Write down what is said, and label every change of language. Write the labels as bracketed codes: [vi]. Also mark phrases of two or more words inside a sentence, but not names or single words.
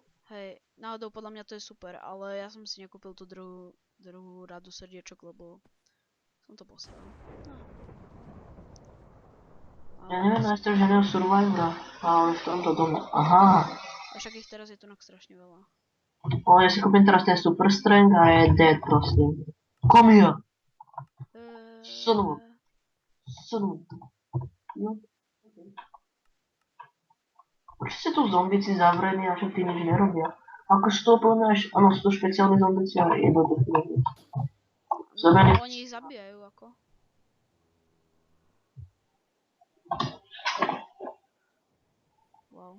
[sk] Hej, náhodou podľa mňa to je super, ale ja som si nekúpil tú druhú radu srdiečok, lebo som to posral. Ja neviem, na žiadneho survivora, ale v tomto domu. Aha. A však ich teraz je tu strašne veľa. Ja si kúpim teraz ten [en] super strength [sk] a je dead prosím. [en] Come here! Son. [sk] No. Prečo ste tu zombici zavrení a že tí nič nerobia? Akože to plnáš, áno, sú to špeciálne zombici, ale jednoduché. No, oni ich zabíjajú ako. Wow.